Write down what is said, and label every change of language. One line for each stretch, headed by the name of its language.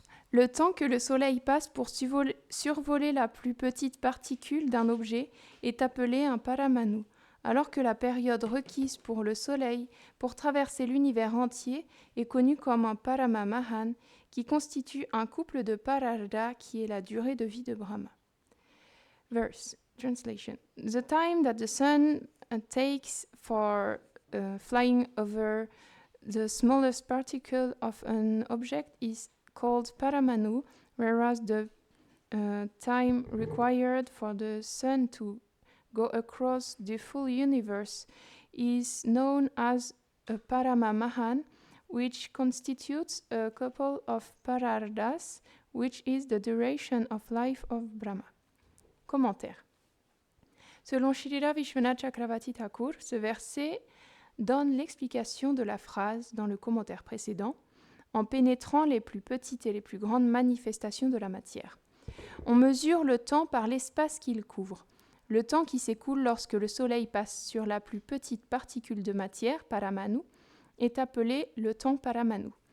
French: Le temps que le Soleil passe pour survoler la plus petite particule d'un objet est appelé un paramanu, alors que la période requise pour le Soleil pour traverser l'univers entier est connue comme un paramamahan, qui constitue un couple de pararda qui est la durée de vie de Brahma.
English: Verse, translation. The time that the sun takes for flying over the smallest particle of an object is called paramanu, whereas the time required for the sun to go across the full universe is known as a paramamahan, which constitutes a couple of parardas, which is the duration of life of Brahma.
French: Commentaire. Selon Shrila Vishwanath Chakravarti Thakur, ce verset donne l'explication de la phrase dans le commentaire précédent, en pénétrant les plus petites et les plus grandes manifestations de la matière. On mesure le temps par l'espace qu'il couvre. Le temps qui s'écoule lorsque le Soleil passe sur la plus petite particule de matière, paramanu, est appelé le temps paramanu.